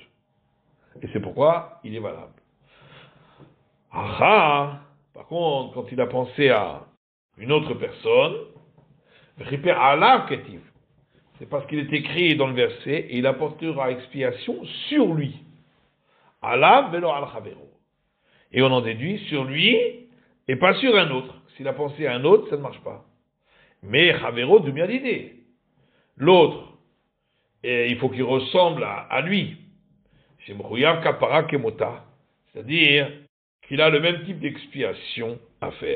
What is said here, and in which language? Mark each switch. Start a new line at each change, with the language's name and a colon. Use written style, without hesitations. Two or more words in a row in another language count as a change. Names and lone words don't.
French: Et c'est pourquoi il est valable. Par contre, quand il a pensé à une autre personne, c'est parce qu'il est écrit dans le verset, et il apportera expiation sur lui.
Hebrew: עליו ולא על חברו.
French: Et on en déduit sur lui et pas sur un autre. S'il a pensé à un autre, ça ne marche pas. Mais chavero de bien l'idée. L'autre, il faut qu'il ressemble à lui.
Hebrew: שמחויב כפרה כמותו.
French: C'est-à-dire qu'il a le même type d'expiation à faire.